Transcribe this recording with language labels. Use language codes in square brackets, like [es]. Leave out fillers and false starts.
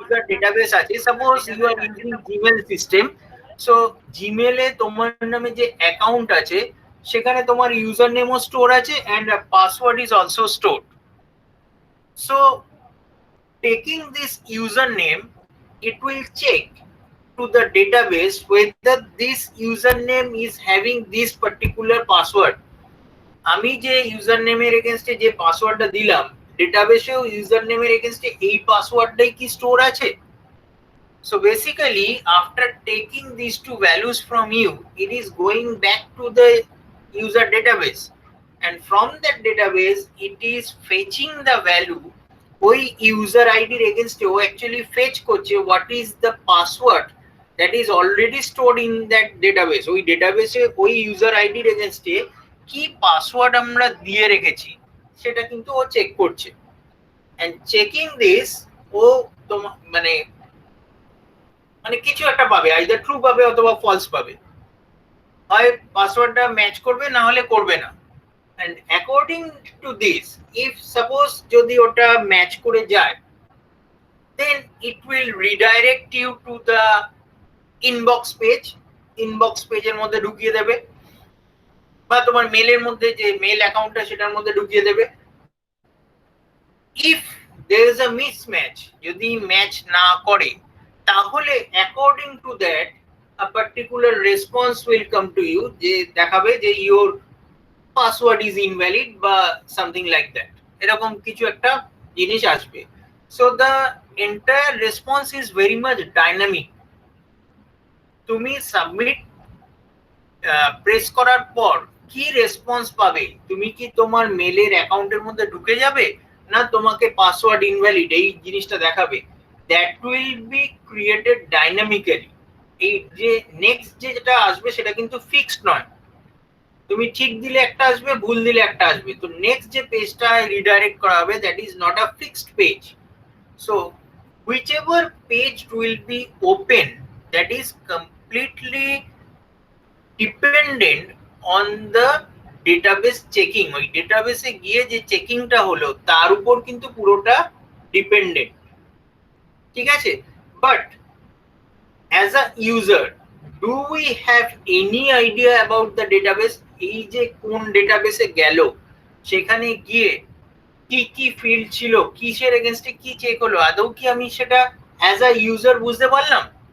[bn] Database আছে, [en] Suppose you are using Gmail system. [bn] So জিমেলে তোমার নামে যে অ্যাকাউন্ট আছে সেখানে তোমার ইউজার নেমও স্টোর আছে [en] And password is also stored. So taking this user name, it will check to the database whether this username is having this particular password. [bn] আমি যে user নেমের এগেইনস্টে যে পাসওয়ার্ডটা দিলাম, ডেটাবেসেও ইউজার নেমের এগেইনস্টে এই পাসওয়ার্ডটাই কি স্টোর আছে? [en] So basically after taking these two values from you, it is going back to the user database, and from that database it is fetching the value. [bn] ওই user আইডির এগেইনস্টে ও অ্যাকচুয়ালি ফেচ করছে [en] what is the password that is already stored in that database. [bn] ওই ডেটাবেসে ওই user আইডির এগেইনস্টে কি password আমরা দিয়ে রেখেছি সেটা কিন্তু ও চেক করছে। [en] and checking this [bn] ও তোমার মানে কিছু একটা পাবে, আইদার ট্রু পাবে অথবা ফলস পাবে। হয় পাসওয়ার্ডটা ম্যাচ করবে না হলে করবে না। [en] and according to this, if suppose [bn] যদি ওটা ম্যাচ করে যায়, [en] then it will redirect you to the inbox page. [bn] inbox পেজের মধ্যে ঢুকিয়ে দেবে বা তোমার মেলের মধ্যে যে মেল অ্যাকাউন্টটা সেটার মধ্যে ঢুকিয়ে দেবে। [en] if there is a mismatch, [bn] যদি ম্যাচ না করে তাহলে [en] according to that a particular response will come to you, [bn] যে দেখাবে যে [en] your password is invalid বা something like that, [bn] এরকম কিছু একটা জিনিস আসবে। [en] so the entire response is very much dynamic. [bn] তুমি সাবমিট প্রেস করার পর কি রেসপন্স পাবে, তুমি কি তোমার মেলের অ্যাকাউন্টের মধ্যে ঢুকে যাবে না তোমাকে পাসওয়ার্ড ইনভ্যালিড এই জিনিসটা দেখাবে, [en] That will be created dynamically. [bn] এই যে নেক্সট যেটা আসবে সেটা কিন্তু ফিক্সড নয়, তুমি ঠিক দিলে একটা আসবে, ভুল দিলে একটা আসবে। তো নেক্সট যে পেজটা রিডাইরেক্ট করা হবে [en] That is not a fixed page. So whichever page will be open, that is completely dependent on the database checking. [bn] ওই ডেটাবেসে গিয়ে যে চেকিংটা হলো তার উপর কিন্তু পুরোটা ডিপেন্ডেন্ট। ঠিক আছে? [en] But as a user, do we have any idea about the database? [bn] এই যে কোন ডেটাবেসে গেল, সেখানে গিয়ে কি কি ফিল্ড ছিল, কিসের এগেনস্টে কি চেক হলো, আদৌ কি আমি সেটা [en] as a user [bn] বুঝতে পারলাম?